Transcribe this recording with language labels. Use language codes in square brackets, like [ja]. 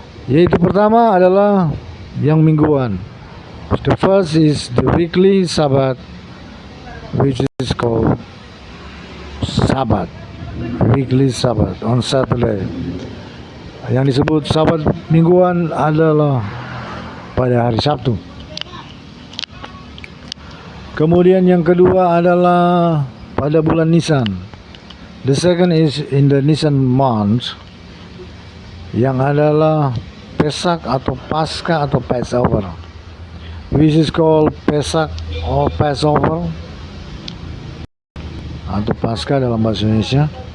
[id] Yaitu pertama adalah yang mingguan. [en] The first is the weekly Sabbath, which is called Sabbath, weekly Sabbath on Saturday. [id] Yang disebut Sabat mingguan adalah pada hari Sabtu. Kemudian yang kedua adalah pada bulan Nisan. [en] The second is in the Nisan month, [id] yang adalah Pesak atau Paskah atau Passover, [en] which is called Pesak or Passover [id] atau Paskah dalam bahasa Indonesia.